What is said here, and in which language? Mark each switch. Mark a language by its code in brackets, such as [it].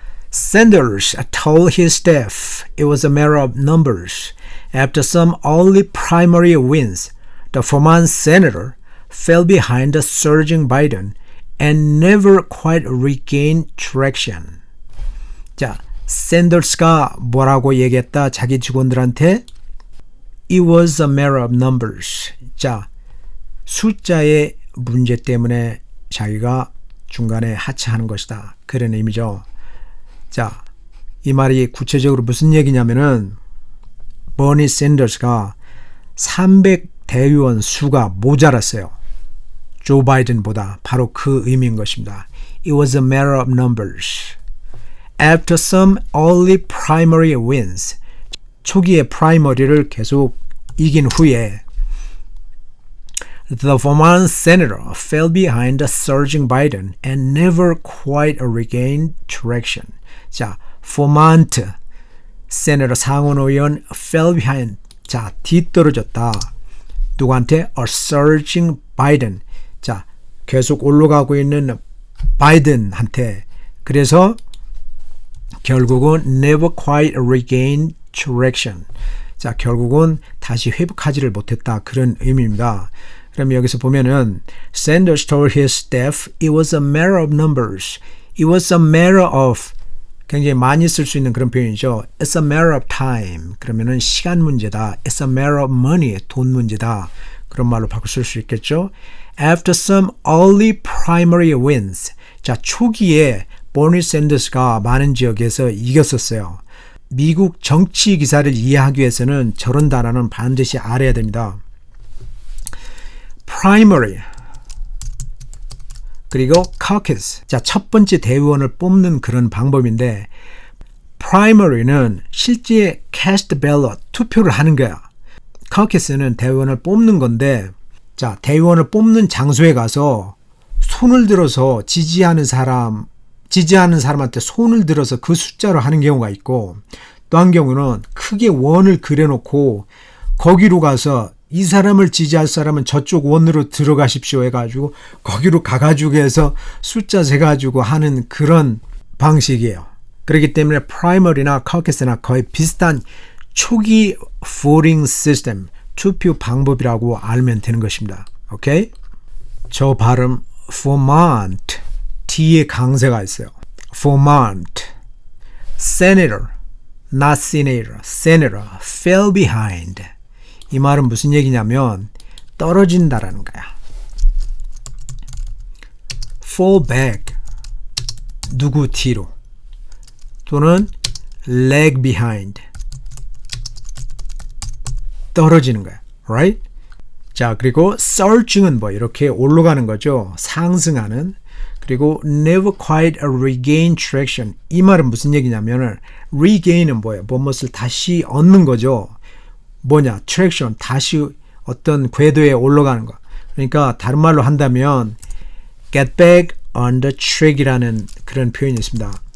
[en] Sanders told his staff it was a matter of numbers. After some early primary wins, the Vermont senator fell behind the surging Biden and never quite regained traction. [ko] 자, 샌더스가 뭐라고 얘기했다? 자기 직원들한테 [en] It was a matter of numbers. [ko] 자, 숫자의 문제 때문에 자기가 중간에 하차하는 것이다. 그런 의미죠. 자, 이 말이 구체적으로 무슨 얘기냐면은 버니 샌더스가 300대의원 수가 모자랐어요. 조 바이든보다. 바로 그 의미인 것입니다. [en] It was a matter of numbers. After some early primary wins, [ko] 초기의 프라이머리를 계속 이긴 후에 [en] The Vermont senator fell behind the surging Biden and never quite regained traction. 자, Vermont senator [ko] 상원 의원 [en] fell behind. 자, [ko] 뒤떨어졌다. 누구한테? [en] A surging Biden. [ko] 자, 계속 올라가고 있는 바이든한테. 그래서 결국은 [en] never quite regained traction. [ko] 자, 결국은 다시 회복하지를 못했다. 그런 의미입니다. 그럼 여기서 보면은 [en] Sanders told his staff it was a matter of numbers. It was a matter of [ko] 굉장히 많이 쓸 수 있는 그런 표현이죠. [en] It's a matter of time. [ko] 그러면은 시간 문제다. [en] It's a matter of money. [ko] 돈 문제다. 그런 말로 바꿔 쓸 수 있겠죠. [en] After some early primary wins. [ko] 자, 초기에 버니 샌더스가 많은 지역에서 이겼었어요. 미국 정치 기사를 이해하기 위해서는 저런 단어는 반드시 알아야 됩니다. primary 그리고 caucus. 자, 첫 번째 대의원을 뽑는 그런 방법인데 primary는 실제 cast ballot 투표를 하는 거야. caucus는 대의원을 뽑는 건데 자, 대의원을 뽑는 장소에 가서 손을 들어서 지지하는 사람한테 손을 들어서 그 숫자로 하는 경우가 있고 또 한 경우는 크게 원을 그려놓고 거기로 가서 이 사람을 지지할 사람은 저쪽 원으로 들어가십시오 해가지고 거기로 가가지고 해서 숫자 재가지고 하는 그런 방식이에요. 그렇기 때문에 프라이머리나 커커스나 거의 비슷한 초기 voting system, 투표 방법이라고 알면 되는 것입니다. 오케이? 저 발음 Vermont, T에 강세가 있어요. [en] Vermont, Senator, not Senator, Senator, fell behind. [ko] 이 말은 무슨 얘기냐면 떨어진다라는 거야. fall back, 누구 뒤로, 또는 lag behind, 떨어지는 거야. [en] Right? [ko] 자, 그리고 surging은 뭐 이렇게 올라가는 거죠. 상승하는. 그리고 never quite regain traction. 이 말은 무슨 얘기냐면 regain은 뭐예요? 무엇을 다시 얻는 거죠. 뭐냐? traction, 다시 어떤 궤도에 올라가는 거. 그러니까 다른 말로 한다면 [en] get back on the track [ko] 이라는 그런 표현이 있습니다.